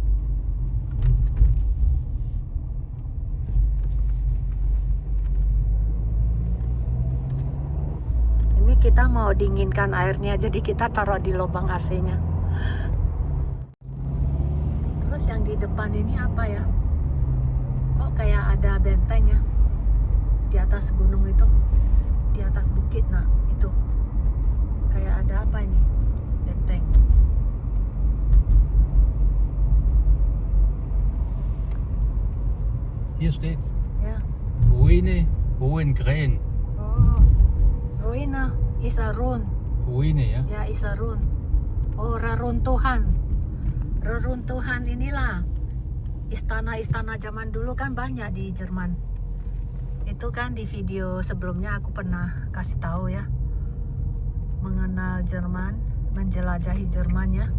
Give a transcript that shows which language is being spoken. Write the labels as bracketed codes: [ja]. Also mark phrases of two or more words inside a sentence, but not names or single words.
[id] Ini kita mau dinginkan airnya, jadi kita taruh di lubang AC-nya. Terus yang di depan ini apa ya? Kok kayak ada benteng ya? Di atas gunung itu, di atas bukit, nah itu. Kayak ada apa ini? Benteng. [de] Hier steht's. [id] Ya. [de] Ruine Hohengrähen. [en] Oh. Ruina is a ruin. [id] Ruine ya. [en] Ya, is a ruin. [id] Oh, reruntuhan. Reruntuhan inilah. Istana-istana zaman dulu kan banyak di Jerman. Itu kan di video sebelumnya aku pernah kasih tahu ya. Mengenal Jerman, menjelajahi Jerman ya.